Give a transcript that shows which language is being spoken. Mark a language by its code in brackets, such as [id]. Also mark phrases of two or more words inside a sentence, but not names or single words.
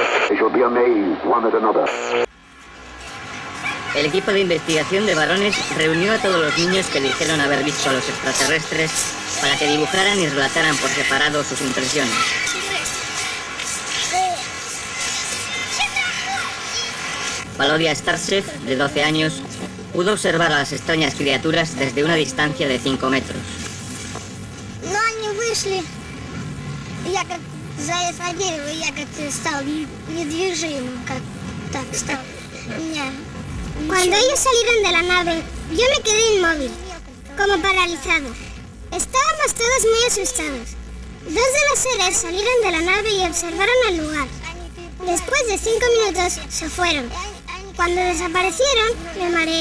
[es] El equipo de investigación de varones reunió a todos los niños que dijeron haber visto a los extraterrestres para que dibujaran y relataran por separado sus impresiones. Valoria Starchef, de 12 años, pudo observar a las extrañas criaturas desde una distancia de 5 metros. [ru] No, они вышли. Я как заяц на дерево, я как стал недвижимым, как так стал. [es] Cuando ellos salieron de la nave, yo me quedé inmóvil, como paralizado. Estábamos todos muy asustados. 2 de los seres salieron de la nave y observaron el lugar. Después de 5 minutos se fueron. Cuando desaparecieron, me mareé.